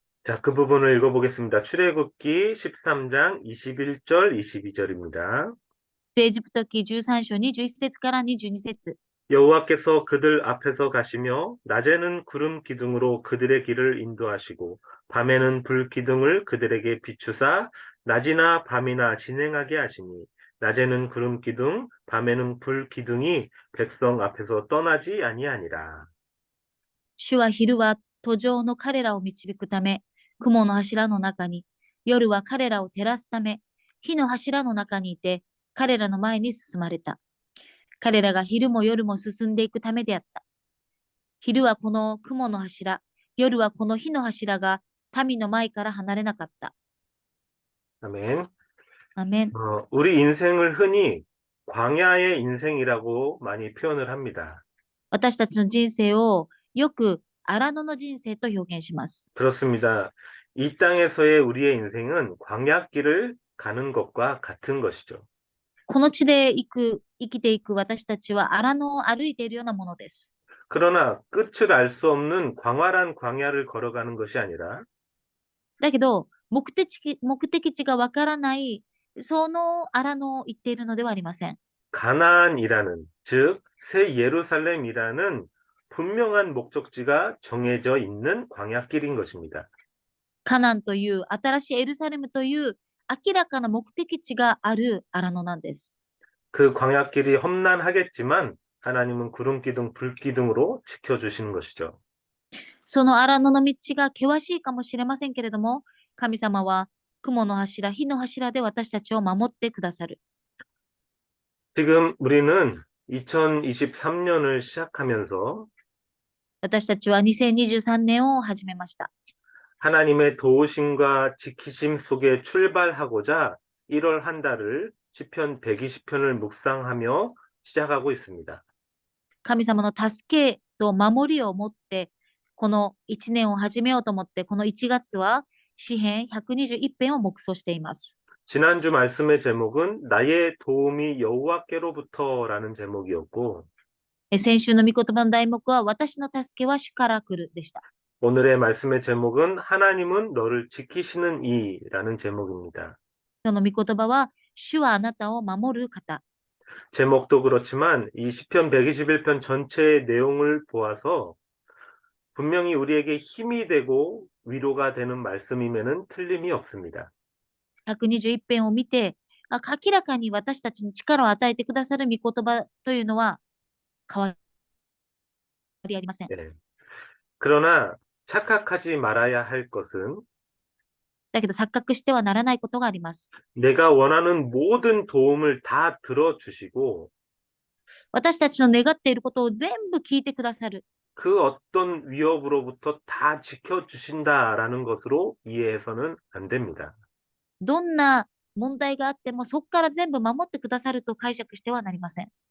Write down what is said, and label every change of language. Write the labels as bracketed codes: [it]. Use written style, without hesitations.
[ko] 자, 그 부분을 읽어보겠습니다. 출애굽기 13장 21절, 22절입니다. [ja] 出エジプト記13章21節から22節。 [ko] 여호와께서 그들 앞에서 가시며 낮에는 구름 기둥으로 그들의 길을 인도하시고 밤에는 불 기둥을 그들에게 비추사 낮이나 밤이나 진행하게 하시니 낮에는 구름 기둥, 밤에는 불 기둥이 백성 앞에서 떠나지 아니하니라. [ja] 主は昼は途上の彼らを導くため、雲の柱の中に、夜は彼らを照らすため、火の柱の中にいて、彼らの前に進まれた。彼らが昼も夜も進んでいくためであった。昼はこの雲の柱、夜はこの火の柱が民の前から離れなかった。 [ko] 아멘. [ja] アメン。 [ko] 우리 인생을 흔히 광야의 인생이라고 많이 표현을 합니다. [ja] 私たちの人生をよく荒野の人生と表現します。 [ko] 그렇습니다. 이 땅에서의 우리의 인생은 광야길을 가는 것과 같은 것이죠. [ja] この地で生きていく私たちは荒野を歩いているようなものです。 [ko] 그러나 끝을 알 수 없는 광활한 광야를 걸어가는 것이 아니라 [ja] だけど、目的地がわからない、その荒野を言っているのではありません。 [ko] 가나안이라는, 즉, 새 예루살렘이라는 분명한 목적지가 정해져 있는 광야길인 것입니다. [ja] カナンという新しいエルサレムという明らかな目的地がある荒野なんです。 [ko] 그 광야길이 험난하겠지만 하나님은 구름기둥, 불기둥으로 지켜주시는 것이죠. [ja] その荒野の道が険しいかもしれませんけれども、神様は雲の柱、火の柱で私たちを守ってくださる。 [ko] 지금 우리는 2023년을 시작하면서 [ja] 私たちは2023年を始めました。 [ko] 하나님의 도우심과 지키심 속에 출발하고자 1월 한 달을 시편 120편을 묵상하며 시작하고 있습니다. [ja] 神様の助けと守りを持って、この1年を始めようと思って、この1月は詩編121編を黙想しています。 [ko] 지난주 말씀의 제목은 나의 도움이 여호와께로부터라는 제목이었고 [ja] 先週の御言葉の題目は私の助けは主から来るでした。 [ko] 오늘의 말씀의 제목은 하나님은 너를 지키시는 이라는 제목입니다. [ja] 今日の御言葉は主はあなたを守る方。 [ko] 제목도 그렇지만 이 시편 121편 전체의 내용을 보아서 분명히 우리에게 힘이 되고 위로가 되는 말씀임에는 틀림이 없습니다. [ja] 121編を見て、明らかに私たちに力を与えてくださる御言葉というのは変わりありません。 [ko] 네. 그러나 착각하지 말아야 할 것은 [ja] だけど錯覚してはならないことがあります。 [ko] 내가 원하는 모든 도움을 다 들어주시고 [ja] 私たちの願っていることを全部聞いてくださる。 [ko] 그 어떤 위협으로부터 다 지켜주신다라는 것으로 이해해서는 안 됩니다. [ja] どんな問題があってもそこから全部守ってくださると解釈してはなりません。